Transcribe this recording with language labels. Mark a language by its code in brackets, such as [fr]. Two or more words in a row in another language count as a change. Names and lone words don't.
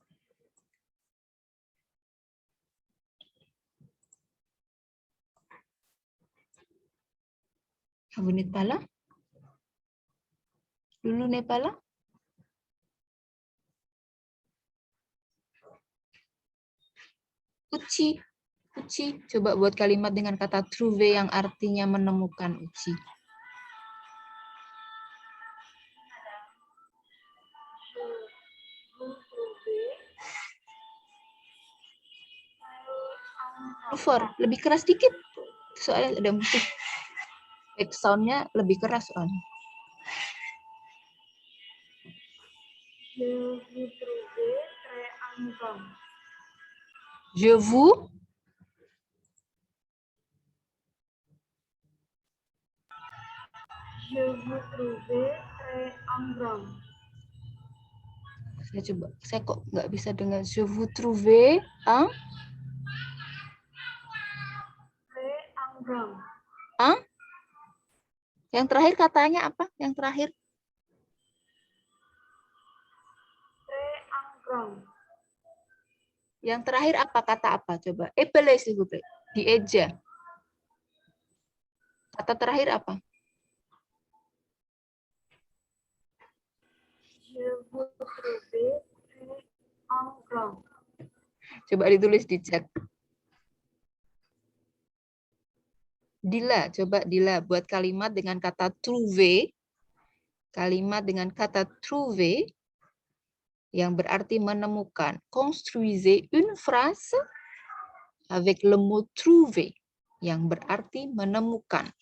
[fr] Vous n'êtes pas là? Lulu n'est pas là? [id] Uci, Uci, coba buat kalimat dengan kata trouver yang artinya menemukan, Uci. Lufer, lebih keras dikit. Soalnya ada musik. [en] Back sound- [id] nya lebih keras soalnya. [fr] Je vous trouve très agréable. [id] Saya coba, saya kok nggak bisa dengar. [fr] Je vous trouve un [id] Yang terakhir katanya apa? Yang terakhir? Yang terakhir apa? Kata apa? Coba. [fr] Epele, s'il vous plaît. [id] Dieja. Kata terakhir apa? Coba ditulis di chat. Dila, coba Dila buat kalimat dengan kata trouver. Kalimat dengan kata trouver yang berarti menemukan. [fr] Construisez une phrase avec le mot trouver [id] yang berarti menemukan.